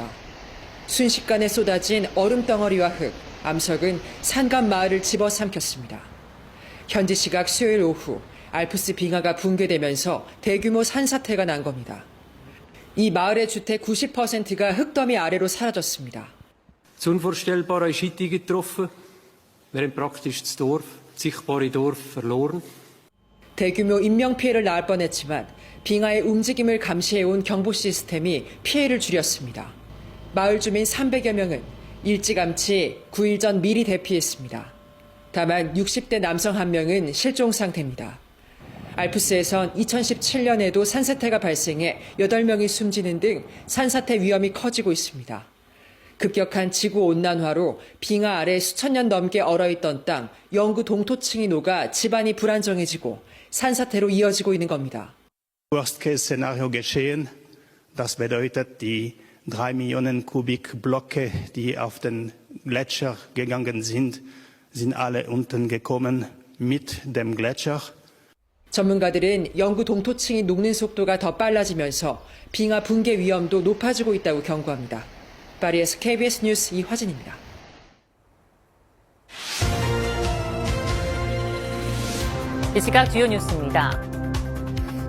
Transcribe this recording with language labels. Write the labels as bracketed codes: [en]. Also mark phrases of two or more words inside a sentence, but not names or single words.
[ko] 순식간에 쏟아진 얼음 덩어리와 흙, 암석은 산간 마을을 집어삼켰습니다. 현지 시각 수요일 오후 알프스 빙하가 붕괴되면서 대규모 산사태가 난 겁니다. 이 마을의 주택 90%가 흙더미 아래로 사라졌습니다. [de] Das unvorstellbare ist eingetroffen, während praktisch das Dorf, das sichtbare Dorf verloren. [ko] 대규모 인명피해를 낳을 뻔했지만 빙하의 움직임을 감시해온 경보 시스템이 피해를 줄였습니다. 마을 주민 300여 명은 일찌감치 9일 전 미리 대피했습니다. 다만 60대 남성 1명은 실종 상태입니다. 알프스에선 2017년에도 산사태가 발생해 8명이 숨지는 등 산사태 위험이 커지고 있습니다. 급격한 지구온난화로 빙하 아래 수천 년 넘게 얼어있던 땅, 영구 동토층이 녹아 집안이 불안정해지고 산사태로 이어지고 있는 겁니다. [de] Worst-Case-Szenario geschehen. Das bedeutet, die 3 Millionen Kubikblöcke, die auf den Gletscher gegangen sind, sind alle unten gekommen mit dem Gletscher. [ko] 전문가들은 영구 동토층이 녹는 속도가 더 빨라지면서 빙하 붕괴 위험도 높아지고 있다고 경고합니다. 파리에서 KBS 뉴스 이화진입니다. 이 시각 주요 뉴스입니다.